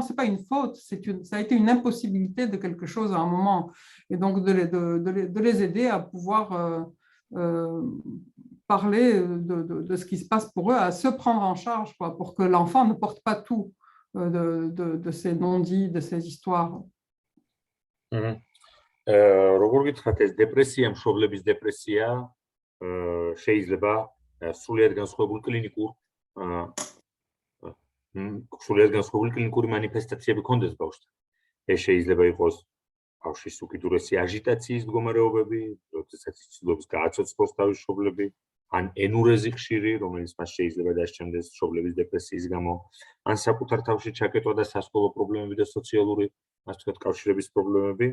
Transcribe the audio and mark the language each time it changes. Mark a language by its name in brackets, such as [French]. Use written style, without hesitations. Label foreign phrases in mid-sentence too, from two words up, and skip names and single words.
[French] C'est pas une faute, ça a été une impossibilité de quelque chose à un moment. Et donc de les aider à pouvoir parler de ce qui se passe pour eux, à se prendre en charge, quoi, pour que l'enfant ne porte pas tout de ces non-dits, de ces histoires. [Georgian] როგორ გითხრათ, ეს დეპრესია, მშობლების დეპრესია შეიძლება სრულიად განსხვავებული კლინიკური მანიფესტაციები ქონდეს ბავშვთან. ეს შეიძლება იყოს ბავშვის უკიდურესი აჟიტაციის მდგომარეობები, როდესაც იცილობს გააცოცხლოს თავის მშობლები, ან ენურეზი ხშირი, რომელიც მას შეიძლება დასჭამდეს მშობლების დეპრესიის გამო, ან საკუთარ თავში ჩაკეტვა და სასკოლო პრობლემები და სოციალური, ასე ვთქვათ, კავშირების პრობლემები.